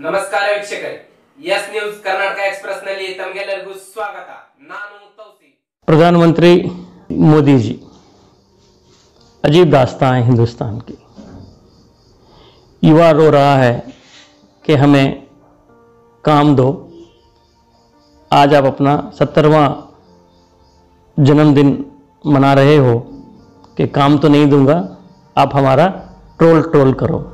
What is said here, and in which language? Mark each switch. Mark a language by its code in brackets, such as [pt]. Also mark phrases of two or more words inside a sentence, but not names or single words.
[kn] ನಮಸ್ಕಾರ ವೀಕ್ಷಕರೇ, ಎಸ್ ನ್ಯೂಸ್ ಕರ್ನಾಟಕ ಎಕ್ಸ್‌ಪ್ರೆಸ್ ನಲ್ಲಿ ತಮಗೆಲ್ಲರಿಗೂ ಸ್ವಾಗತ. ನಾನು ತೌसीफ। [hi] प्रधानमंत्री मोदी जी, अजीब दास्तां है हिंदुस्तान की। युवा रो रहा है कि हमें काम दो। आज आप अपना 70वां जन्मदिन मना रहे हो कि काम तो नहीं दूंगा, आप हमारा ट्रोल करो।